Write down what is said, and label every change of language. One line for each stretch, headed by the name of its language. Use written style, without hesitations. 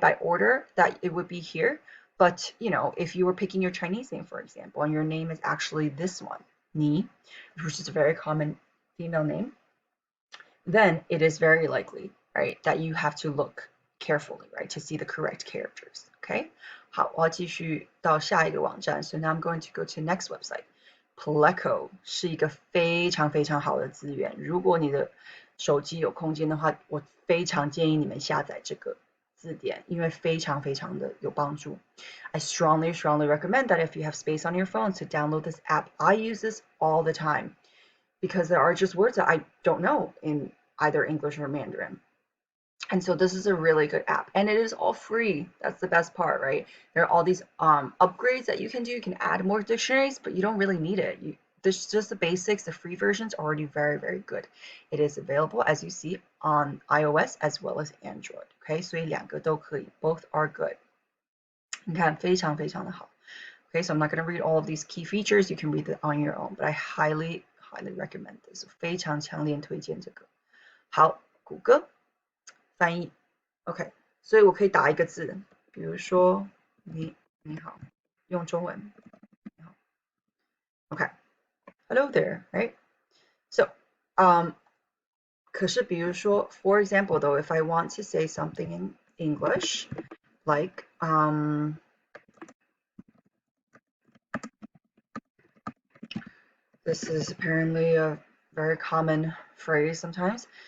English: By order that it would be here. But, you know, if you were picking your Chinese name, for example, and your name is actually this one, Ni, which is a very common female name, then it is very likely, right, that you have to look carefully, right, to see the correct characters, okay?
Chinese: 好，我要继续到下一个网站
English: So now I'm going to go to next website.
Chinese: Pleco 是一个非常非常好的资源。如果你的手机有空间的话，我非常建议你们下载这个字典，因为非常非常的有帮助。
English: I strongly recommend that if you have space on your phone to download this app. I use this all the time because there are just words that I don't know in either English or Mandarin. And so this is a really good app, and it is all free. That's the best part, right? There are all these upgrades that you can do. You can add more dictionaries, but you don't really need it. There's just the basics. The free version's already very, very good. It is available, as you see, on iOS as well as Android.
Chinese: Okay, 所以两个都可以,
English: both are good.
Chinese: 你看，非常非常的好.
English: Okay, so I'm not going to read all of these key features. You can read it on your own, but I highly recommend this.
Chinese: 非常强烈推荐这个. 好，谷歌翻译 OK， 所以我可以打一个字，比如说你好，用中文。
English: OK, hello there, right? So,
Chinese: 可是比如说
English: for example though, if I want to say something in English, like this is apparently a very common phrase sometimes.